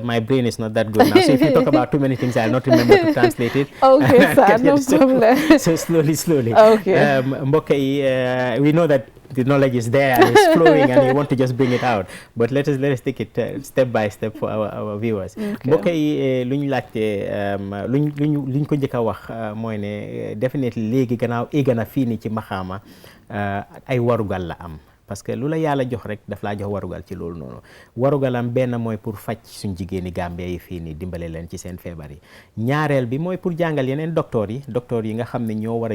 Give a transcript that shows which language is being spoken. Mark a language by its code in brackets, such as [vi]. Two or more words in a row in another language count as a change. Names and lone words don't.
[en] My brain is not that good now. So if you talk about too many things, I'll not remember to translate it. Okay, sir, no problem. So slowly. Okay. Mboka, we know that the knowledge is there and it's flowing and you want to just bring it out. But let us take it step by step for our viewers. [wo] Mboka yi luñ laajte luñ ko njëkk a wax mooy ne definitely léegi gannaaw éegana fii nii ci maxaama ay warugal la am [fr] parce que [wo] lu la yàlla jox rek daf laa jox warugal ci loolu noonu warugalam benn mooy pour faj suñ jigéeni Gambia yi fii nii dimbale leen ci seen feebar yi ñaareel bi mooy pour jàngal yeneen docteur yi nga xam ne ñoo war